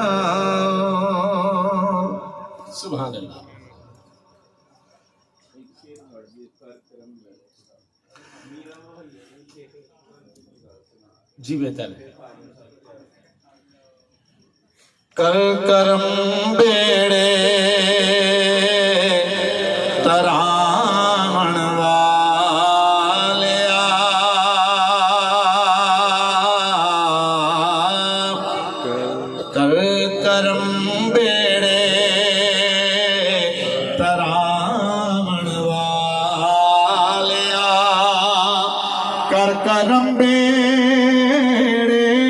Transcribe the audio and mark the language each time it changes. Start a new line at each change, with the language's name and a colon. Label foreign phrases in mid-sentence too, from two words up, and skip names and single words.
Urdu: جاؤ
Arabic: سبحان اللہ
Urdu: جی بہتر ہے
Punjabi: کر کرم بیڑے تران والیا کر کرم بیڑے تران والیا کر کرم بیڑے